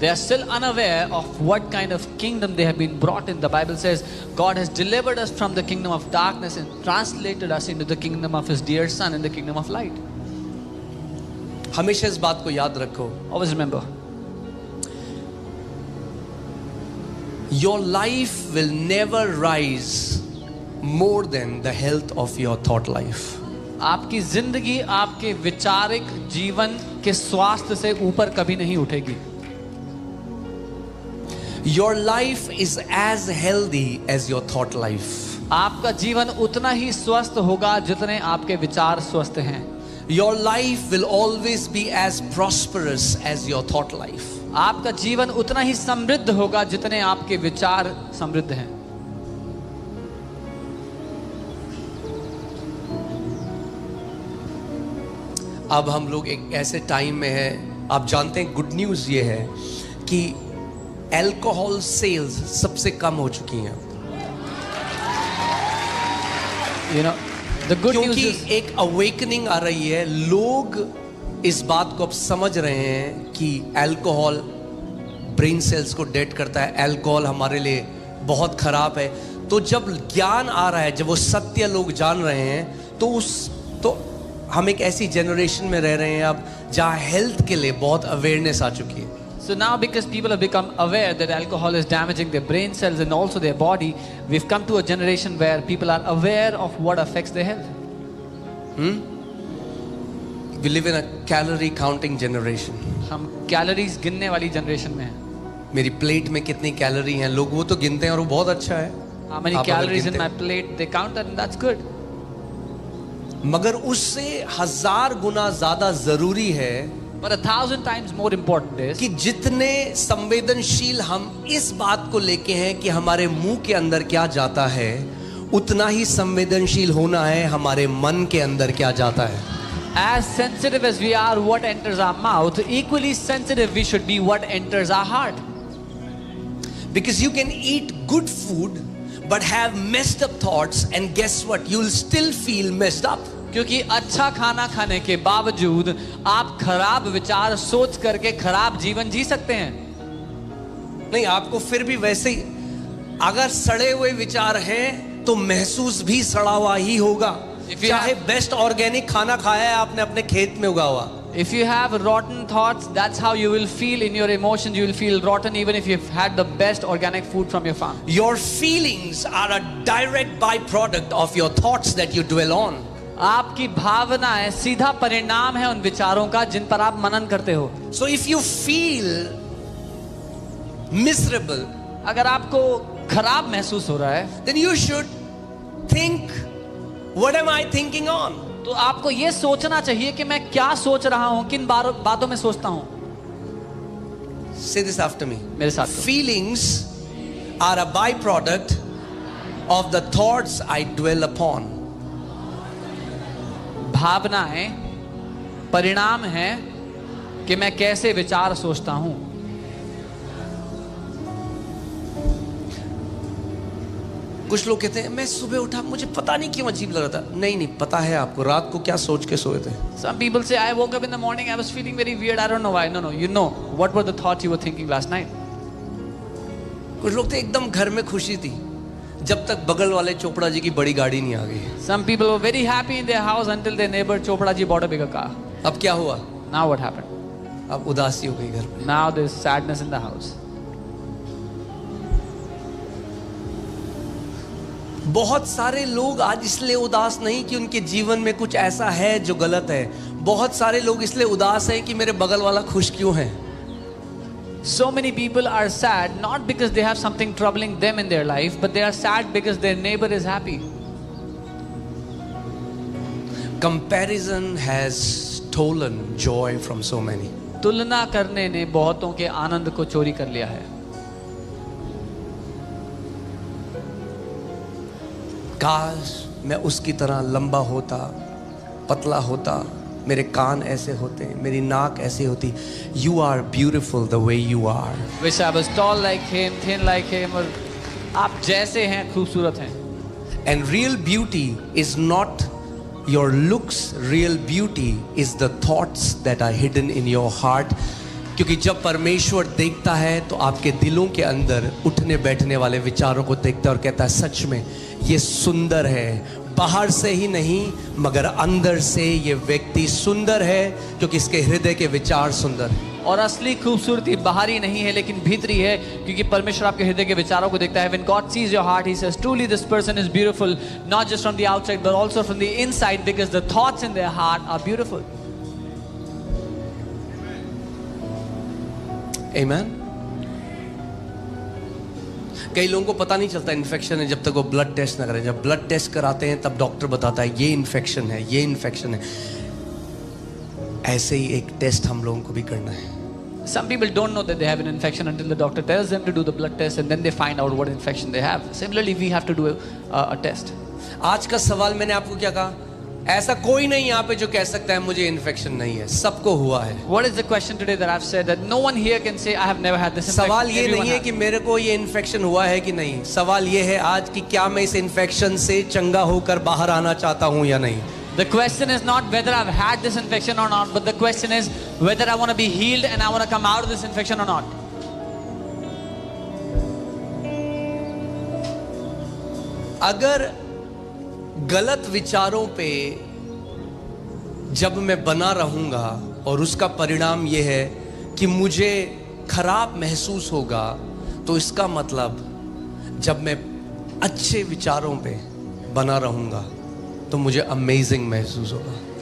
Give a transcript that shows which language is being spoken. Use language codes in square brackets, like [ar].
[en] They are still unaware of what kind of kingdom they have been brought in. The Bible says God has delivered us from the kingdom of darkness and translated us into the kingdom of His dear Son, in the kingdom of light. [hi] हमेशा इस बात को याद रखो। [en] Always remember, Your life will never rise more than the health of your thought life. [hi] आपकी जिंदगी आपके विचारिक जीवन के स्वास्थ्य से ऊपर कभी नहीं उठेगी। [en] Your life is as healthy as your thought life. [hi] आपका जीवन उतना ही स्वस्थ होगा जितने आपके विचार स्वस्थ हैं। [en] Your life will always be as prosperous as your thought life. [hi] आपका जीवन उतना ही समृद्ध होगा जितने आपके विचार समृद्ध हैं। अब हम लोग एक ऐसे टाइम में हैं, आप जानते हैं [en] good news [hi] ये है कि अल्कोहल सेल्स सबसे कम हो चुकी हैं। [en] You know, the good news [hi] क्योंकि [en] is [hi] एक अवेकनिंग आ रही है, लोग इस बात को अब समझ रहे हैं कि अल्कोहल ब्रेन सेल्स को डेड करता है, अल्कोहल हमारे लिए बहुत खराब है। तो जब ज्ञान आ रहा है, जब वो सत्य लोग जान रहे हैं, तो हम एक ऐसी जनरेशन में रह रहे हैं अब जहाँ हेल्थ के लिए बहुत अवेयरनेस आ चुकी है। [en] So now, because people have become aware that alcohol is damaging their brain cells and also their body, we've come to a generation where people are aware of what affects their health. We live in a calorie counting generation. [hi] हम calories गिनने वाली generation में हैं। मेरी plate में कितनी calorie हैं, लोग वो तो गिनते हैं और वो बहुत अच्छा है। [en] How many [hi] आप अगर [en] calories in [hi] गिनते [en] my plate? They count that and that's good. [hi] मगर उससे 1000 गुना ज्यादा जरूरी है [en] But 1,000 times more important is [hi] कि जितने संवेदनशील हम इस बात को लेके हैं कि हमारे मुंह के अंदर क्या जाता है, उतना ही संवेदनशील होना है हमारे मन के अंदर क्या जाता है। [en] as sensitive as we are what enters our mouth, equally sensitive we should be what enters our heart. Because you can eat good food but have messed up thoughts, and guess what, you will still feel messed up. [hi] क्योंकि अच्छा खाना खाने के बावजूद आप खराब विचार सोच करके खराब जीवन जी सकते हैं। नहीं, आपको फिर भी वैसे ही, अगर सड़े हुए विचार हैं तो महसूस भी सड़ा हुआ ही होगा, चाहे [en] best organic [hi] खाना खाया है आपने अपने खेत में उगा हुआ. [en] If you have rotten thoughts, that's how you will feel in your emotions. You will feel rotten even if you've had the best organic food from your farm. Your feelings are a direct byproduct of your thoughts that you dwell on. [hi] आपकी भावनाएं सीधा परिणाम है उन विचारों का जिन पर आप मनन करते हो. [en] So if you feel miserable, [hi] अगर आपको खराब महसूस हो रहा है, [en] then you should think, what am I thinking on? [hi] तो आपको यह सोचना चाहिए कि मैं क्या सोच रहा हूं, किन बातों में सोचता हूं. [en] Say this after me. [hi] मेरे साथ करो. [en] Feelings are a byproduct of the thoughts I dwell upon. [hi] भावनाएं परिणाम है कि मैं कैसे विचार सोचता हूं. कुछ लोग कहते हैं मैं सुबह उठा मुझे पता नहीं क्यों अजीब लग रहा था. नहीं, पता है आपको रात को क्या सोच के सोए थे. [en] Some people say I woke up in the morning, I was feeling very weird, I don't know why. No, you know what were the thoughts you were thinking last night. [hi] कुछ लोग थे एकदम घर में खुशी थी जब तक बगल वाले चोपड़ा जी की बड़ी गाड़ी नहीं आ गई. [en] Some people were very happy in their house until their neighbor Chopra ji bought a bigger car. [hi] अब क्या हुआ? [en] Now what happened? [hi] अब उदासी हो गई घर में. [en] Now there's sadness in the house. [hi] बहुत सारे लोग आज इसलिए उदास नहीं कि उनके जीवन में कुछ ऐसा है जो गलत है. बहुत सारे लोग इसलिए उदास हैं कि मेरे बगल वाला खुश क्यों है. [en] So many people are sad not because they have something troubling them in their life, but they are sad because their neighbor is happy. Comparison has stolen joy from so many. [hi] तुलना करने ने बहुतों के आनंद को चोरी कर लिया है. काश मैं उसकी तरह लंबा होता, पतला होता, मेरे कान ऐसे होते, मेरी नाक ऐसी होती. [en] You are beautiful the way you are. Wish I was tall like him, thin like him. [hi] और आप जैसे हैं खूबसूरत हैं. [en] And real beauty is not your looks. Real beauty is the thoughts that are hidden in your heart. [hi] क्योंकि जब परमेश्वर देखता है तो आपके दिलों के अंदर उठने बैठने वाले विचारों को देखता है और कहता है सच में ये सुंदर है. बाहर से ही नहीं मगर अंदर से ये व्यक्ति सुंदर है क्योंकि इसके हृदय के विचार सुंदर है. और असली खूबसूरती बाहरी नहीं है लेकिन भीतरी है क्योंकि परमेश्वर आपके हृदय के विचारों को देखता है. [en] When God sees your heart, He says, truly this person is beautiful, not just from the outside but also from the inside, because the thoughts in their heart are beautiful. Amen. [hi] कई लोगों को पता नहीं चलता infection है जब तक वो ब्लड टेस्ट ना करें. जब ब्लड टेस्ट कराते हैं तब डॉक्टर बताता है ये इन्फेक्शन है, ये इन्फेक्शन है. ऐसे ही एक टेस्ट हम लोगों को भी करना है. [en] Some people don't know that they have an infection until the doctor tells them to do the blood test and then they find out what infection they have. Similarly, we have to do a test. [hi] आज का सवाल मैंने आपको क्या कहा? ऐसा कोई नहीं यहाँ पे जो कह सकता है मुझे इन्फेक्शन नहीं है. सबको हुआ है. [en] What is the question today that I've said that no one here can say I have never had this infection? [hi] सवाल ये [en] Everyone [hi] नहीं है [en] has. [hi] कि मेरे को ये इन्फेक्शन हुआ है कि नहीं. सवाल ये है आज कि क्या मैं इस इन्फेक्शन से चंगा होकर बाहर आना चाहता हूँ या नहीं. [en] The question is not whether I've had this infection or not, but the question is whether I want to be healed and I want to come out of this infection or not. [hi] अगर गलत विचारों पे जब मैं बना रहूंगा और उसका परिणाम यह है कि मुझे खराब महसूस होगा, तो इसका मतलब जब मैं अच्छे विचारों पे बना रहूंगा तो मुझे अमेजिंग महसूस होगा.